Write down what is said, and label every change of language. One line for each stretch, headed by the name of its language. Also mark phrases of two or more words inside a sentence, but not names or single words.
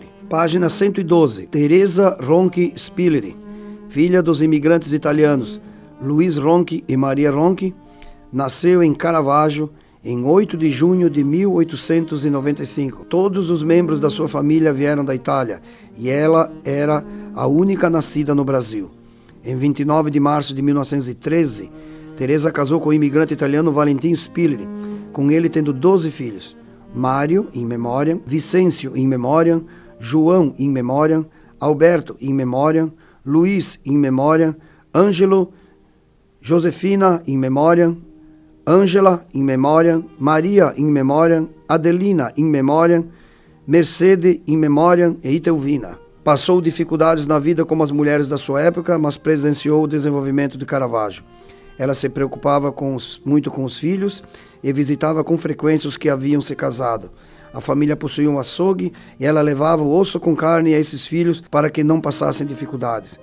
Portuguese: Página 112, Teresa Ronchi Spilleri, filha dos imigrantes italianos Luiz Ronchi e Maria Ronchi, nasceu em Caravaggio em 8 de junho de 1895. Todos os membros da sua família vieram da Itália e ela era a única nascida no Brasil. Em 29 de março de 1913, Teresa casou com o imigrante italiano Valentin Spilleri, com ele tendo 12 filhos: Mário,
Latin: in memoriam, Vicêncio, in memoriam, João, in memoriam, Alberto, in memoriam, Luiz, in memoriam, Ângelo, Josefina, in memoriam, Ângela, in memoriam, Maria, in memoriam, Adelina, in memoriam, Mercede, in memoriam e Itelvina.
Portuguese: Passou dificuldades na vida como as mulheres da sua época, mas presenciou o desenvolvimento de Caravaggio. Ela se preocupava muito com os filhos e visitava com frequência os que haviam se casado. A família possuía um açougue e ela levava o osso com carne a esses filhos para que não passassem dificuldades.